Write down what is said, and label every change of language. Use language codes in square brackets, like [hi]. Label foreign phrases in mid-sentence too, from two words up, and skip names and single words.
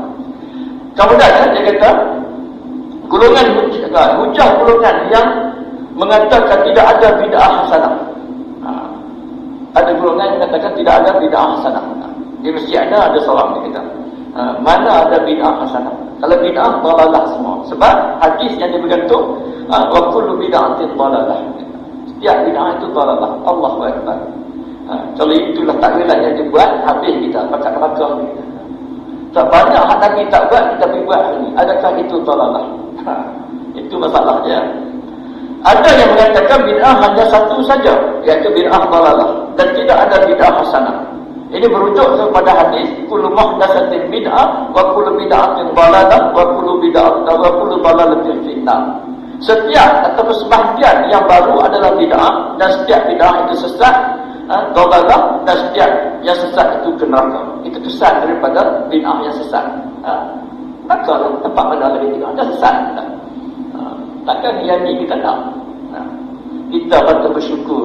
[ms] Kemudian dia kata golongan hujah golongan yang mengatakan tidak ada bid'ah hasanah. Ada golongan yang mengatakan tidak ada bid'ah hasanah. Di masjid ada seorang dia kata mana ada bid'ah hasanah. Kalau bid'ah dalalah semua. Sebab hadis yang dia bergantung [ar] وكل بدعة ضلالة. [ms] Setiap bid'ah itu dalalah. [ar] الله أكبر. [ms] Kalau itulah takwilan yang dibuat, habis kita bakar-bakar kita. Tak banyak hak Nabi tak buat, kita pergi buat hari. Adakah itu dalalah? Itu masalah dia. Ada yang mengatakan bid'ah hanya satu saja, iaitu bid'ah dalalah, dan tidak ada bid'ah hasanah. Ini merujuk kepada hadis [ar] كل محدثة بدعة وكل بدعة ضلالة وكل بدعة وكل ضلالة في النار. [ms] Setiap atau sebahagian yang baru adalah bid'ah, dan setiap bid'ah itu sesat, dalalah, dan setiap yang sesat itu ke neraka. Itu kesan daripada bid'ah yang sesat. Maka tempat mana lagi bid'ah dah sesat. Takkan yang ni kita nak. Kita patut bersyukur.